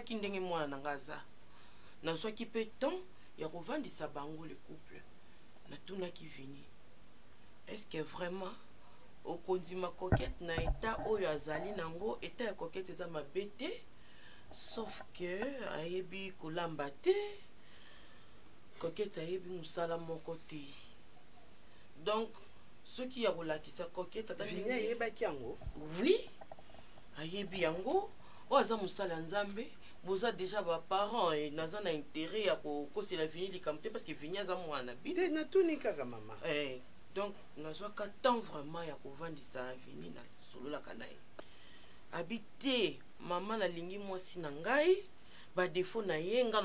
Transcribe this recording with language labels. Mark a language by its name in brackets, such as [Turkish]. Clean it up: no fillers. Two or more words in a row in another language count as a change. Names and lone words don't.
[Lingala] ki ndenge mwana na ngaza na so ki pe temps ya kovandisa bango [French] le couple [Lingala] na tuna ki veni [French] est-ce que vraiment [Lingala] au kondima Coquette na état oyo azali nango état ya Coquette za mabete [French] sauf que [Lingala] ayebi kolamba te Coquette ayebi musala moko te [French] donc ce qui a [Lingala] kolakisa Coquette ata Vini ayebaki yango oui ayebi yango oza musala nzambe boza déjà ba parents et naza na intérêt ya kokosela Vini likambo te [French] parce que [Lingala] Vini aza mwana te natuni kaka mama donc nazwaka [French] temps vraiment [Lingala] ya kovandisa Vini na sololaka na ye habité maman na lingi mwasi na ngai ba défaut na ye nga